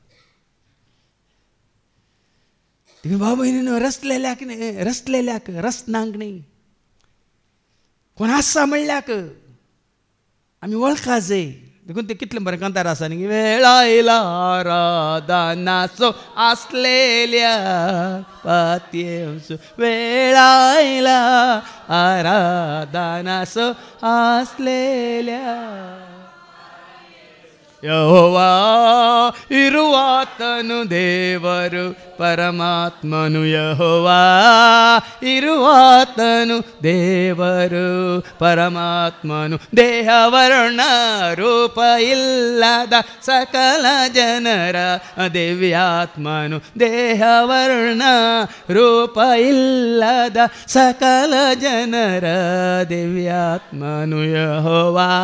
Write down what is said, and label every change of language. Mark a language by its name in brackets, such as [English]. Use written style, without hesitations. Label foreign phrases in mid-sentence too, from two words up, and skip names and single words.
[Konkani] तुम्ही भाव भयणीनो रचलेल्याक रचनांक न्ही कोण आसा म्हणल्याक आमी वळखा जाय. देखून ते कितलें बरें कांतार आसा न्ही. वेळ आयला आराधनाचो आसलेल्या पातयेवचो वेळ आयला आराधनाचो आसलेल्या. [Kannada] ಯೆಹೋವಾ ಇರುವಾತನು ದೇವರು ಪರಮಾತ್ಮನು ಯೆಹೋವಾ ಇರುವಾತನು ದೇವರು ಪರಮಾತ್ಮನು ದೇಹವರ್ಣ ರೂಪ ಇಲ್ಲದ ಸಕಲ ಜನರ ದಿವ್ಯಾತ್ಮನು ದೇಹವರ್ಣ ರೂಪ ಇಲ್ಲದ ಸಕಲ ಜನರ ದಿವ್ಯಾತ್ಮನು ಯೆಹೋವಾ